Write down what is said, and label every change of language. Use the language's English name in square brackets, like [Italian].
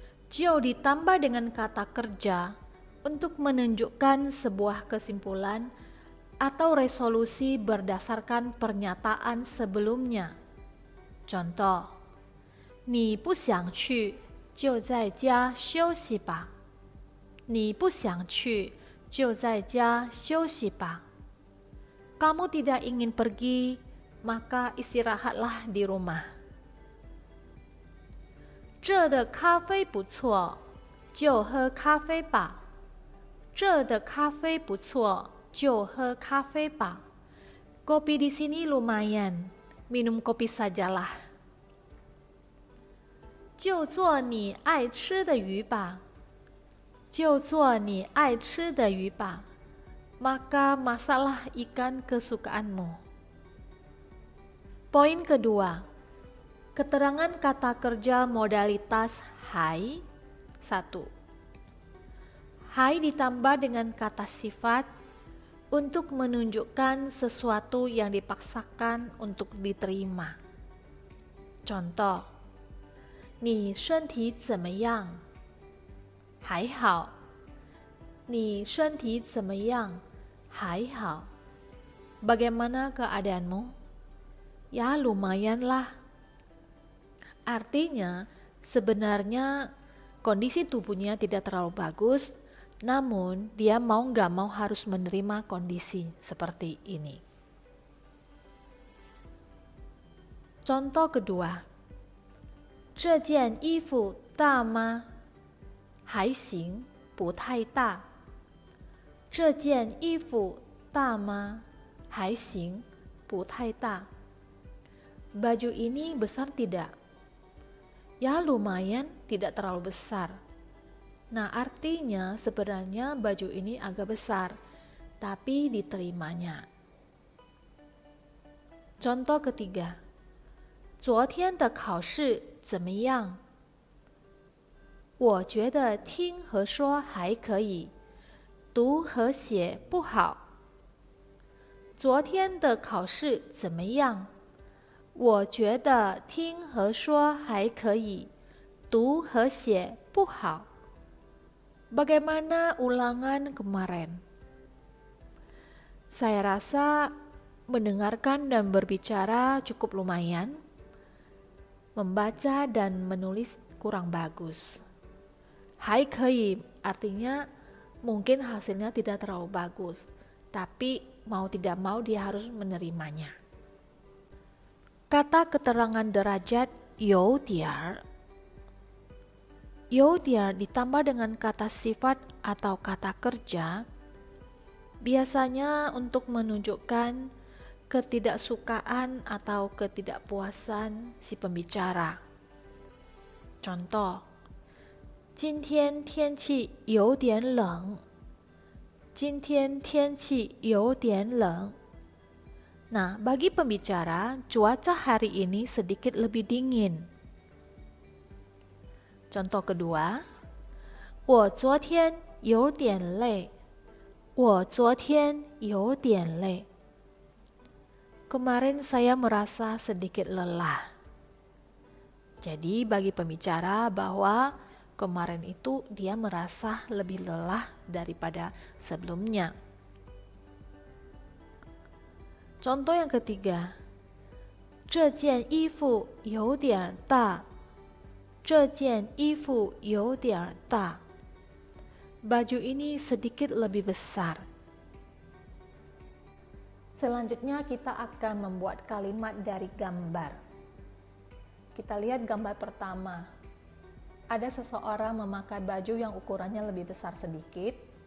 [Indonesian] Jo ditambah dengan kata kerja untuk menunjukkan sebuah kesimpulan atau resolusi berdasarkan pernyataan sebelumnya. Contoh, [Chinese] 你不想去，就在家休息吧。你不想去，就在家休息吧。 [Indonesian] Kamu tidak ingin pergi, maka istirahatlah di rumah. [Chinese] 这的咖啡不错，就喝咖啡吧。这的咖啡不错，就喝咖啡吧。 [Indonesian] Kopi di sini lumayan, minum kopi sajalah. [Chinese] 就做你爱吃的鱼吧。就做你爱吃的鱼吧。 [Indonesian] Maka masaklah ikan kesukaanmu. Poin kedua, keterangan kata kerja modalitas hai. 1. Hai ditambah dengan kata sifat untuk menunjukkan sesuatu yang dipaksakan untuk diterima. Contoh, [Chinese] 你身体怎么样？还好。你身体怎么样？还好。 [Indonesian] Bagaimana keadaanmu? Ya lumayan lah. Artinya, sebenarnya kondisi tubuhnya tidak terlalu bagus, namun dia mau gak mau harus menerima kondisi seperti ini. Contoh kedua, [Chinese] 这件衣服大吗？还行，不太大。这件衣服大吗？还行，不太大。 [Indonesian] Baju ini besar tidak? Ya lumayan, tidak terlalu besar. Nah, artinya sebenarnya baju ini agak besar, tapi diterimanya. Contoh ketiga, [Chinese] 昨天的考试怎么样？我觉得听和说还可以，读和写不好。昨天的考试怎么样？我觉得听和说还可以，读和写不好。 [Indonesian] Bagaimana ulangan kemarin? Saya rasa mendengarkan dan berbicara cukup lumayan, membaca dan menulis kurang bagus. 还可以 artinya mungkin hasilnya tidak terlalu bagus, tapi mau tidak mau dia harus menerimanya. Kata keterangan derajat 有点，有点 ditambah dengan kata sifat atau kata kerja, biasanya untuk menunjukkan ketidaksukaan atau ketidakpuasan si pembicara. Contoh, [Chinese] 今天天气有点冷。今天天气有点冷。 [Indonesian] Nah, bagi pembicara, cuaca hari ini sedikit lebih dingin. Contoh kedua, [Chinese] 我昨天有点累。我昨天有点累。 [Indonesian] Kemarin saya merasa sedikit lelah. Jadi bagi pembicara bahwa kemarin itu dia merasa lebih lelah daripada sebelumnya. Contoh yang ketiga, [Chinese] 这件衣服有点大。这件衣服有点大。 [Indonesian] Baju ini sedikit lebih besar. Selanjutnya kita akan membuat kalimat dari gambar. Kita lihat gambar pertama. Ada seseorang memakai baju yang ukurannya lebih besar sedikit.